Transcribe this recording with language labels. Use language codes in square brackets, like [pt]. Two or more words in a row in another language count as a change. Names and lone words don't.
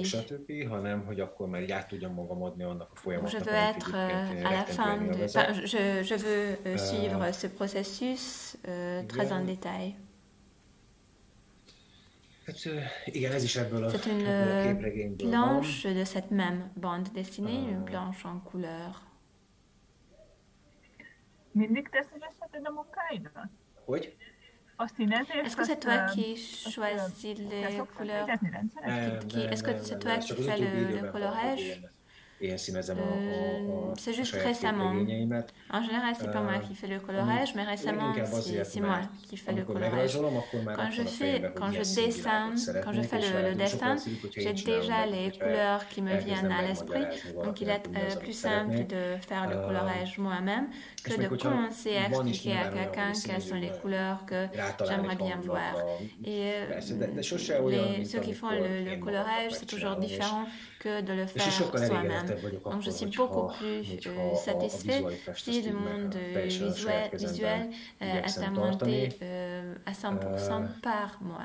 [fr] Je veux être à la fin je veux suivre ce processus très en détail. C'est une planche de cette même bande dessinée, une planche en couleur. [hu] Mindig te színesíted a munkáidat? Hogy? [fr] Est-ce que c'est toi qui choisis les couleurs? Est-ce que c'est toi qui fais le colorage? [hu] én színezem [fr] C'est [hu] a [fr] juste [hu] saját [fr] récemment. [hu] képregényeimet. [fr] En général, c'est pas moi qui fais le colorage, mais récemment, [hu] Leginkább azért, [fr] c'est moi [hu] mert [fr] qui fais le [hu] amikor [fr] colorage. [hu] megrajzolom, akkor már [fr] Quand [hu] ott [fr] je [hu] van a fejemben, [fr] quand [hu] hogy [fr] je [hu] milyen színvilágot [fr] dessine, quand je [hu] szeretnék, [fr] fais [hu] és [fr] le [hu] veled [fr] dessin, [hu] sokkal egyszerűbb, hogyha [fr] j'ai [hu] én csinálom [fr] déjà [hu] meg, [fr] les [hu] hogyha [fr] couleurs qui me viennent [hu] elkezdem [fr] à l'esprit. [hu] megmagyarázni [fr] Donc il [hu] valakinek, [fr] est [hu] hogy mi az, [fr] plus [hu] amit [fr] simple [hu] szeretnék. [fr] de faire le colorage moi-même que de commencer à expliquer à quelqu'un quelles sont les couleurs que j'aimerais bien voir. Et ceux qui font le colorage, c'est toujours différent que de le faire soi-même. Donc je suis beaucoup plus satisfait si le monde visuel est monté à 100% par moi.